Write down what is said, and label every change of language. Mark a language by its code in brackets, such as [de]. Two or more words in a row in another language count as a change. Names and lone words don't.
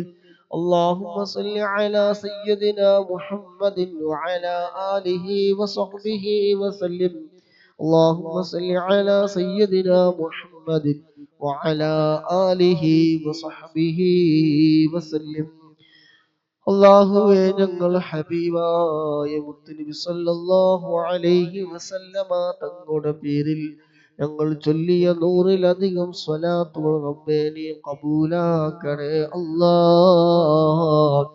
[ar] اللهم صل على سيدنا محمد وعلى آله وصحبه وسلم. اللهم صل على سيدنا محمد وعلى آله وصحبه وسلم. [ml] അല്ലാഹുവേ, ഞങ്ങൾ ഹബീബായ മുത്തുനബി [ar] صلى الله عليه وسلم [ml] തങ്ങളുടെ പേരിൽ ഞങ്ങൾ ചൊല്ലിയ 100-ലധികം സ്വലാത്തുകൾ റബ്ബേ നീ കബൂലാക്കണേ അല്ലാഹ്.